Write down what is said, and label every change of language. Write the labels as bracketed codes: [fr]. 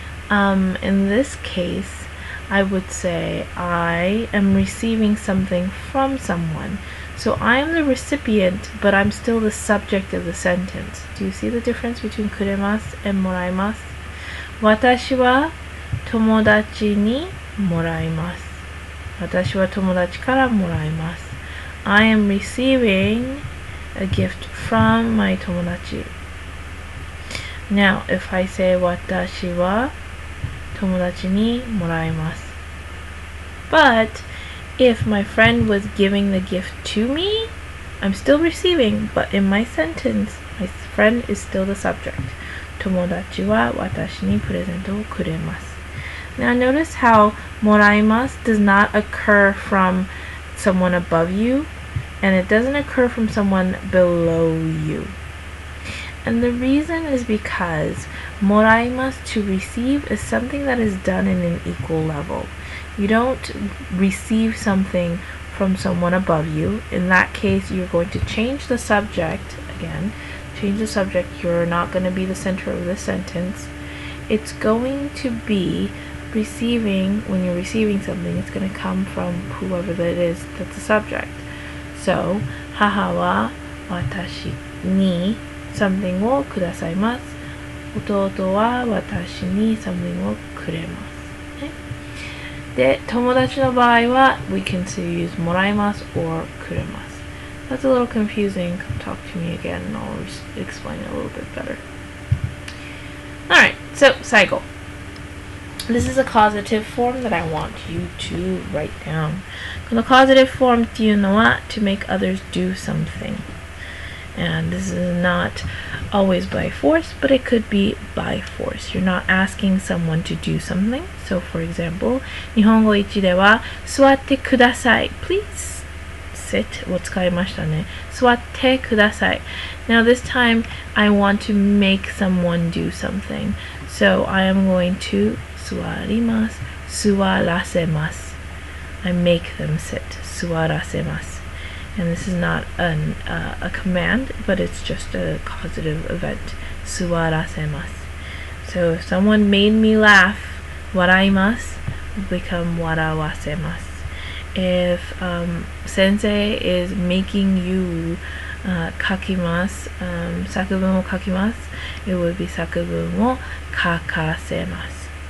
[en] In this case, I would say I am receiving something from someone. So I am the recipient, but I'm still the subject of the sentence. Do you see the difference between くれます and もらいます？ [ja] 私は友達にもらいます。私は友達からもらいます。 [en] I am receiving a gift from my 友達。 Now, if I say [ja] 私は友達にもらいます。 [en] But if my friend was giving the gift to me, I'm still receiving, but in my sentence, my friend is still the subject. [ja] 友達は私にプレゼントをくれます。 [en] Now notice how もらいます does not occur from someone above you, and it doesn't occur from someone below you. And the reason is because もらいます to receive is something that is done in an equal level. You don't receive something from someone above you. In that case, you're going to change the subject again. Change the subject. You're not going to be the center of the sentence. It's going to be receiving. When you're receiving something, it's going to come from whoever that is that's the subject. [ja] So, 母は私に something をくださいます。弟は私に something をくれます。で、友達の場合は [en] we can use もらいます or くれます。 That's a little confusing. Come talk to me again and I'll explain it a little bit better. Alright, so 最後。 This is a causative form that I want you to write down. この causative form っていうのは to make others do something. And this is not always by force, but it could be by force. You're not asking someone to do something. So, for example, [ja] 日本語1では座ってください。 Please sit を使いましたね。座ってください。 [en] Now this time, I want to make someone do something. So, I am going to 座ります。 [ja] 座らせます。 [en] I make them sit. [ja] 座らせます。 [en] And this is not a command, but it's just a causative event. [ja] 座らせます。 [en] So if someone made me laugh, 笑います will become 笑わせます。 If sensei is making you 書きます、 [ja] 作文を書きます [en] it would be [ja] 作文を書かせます。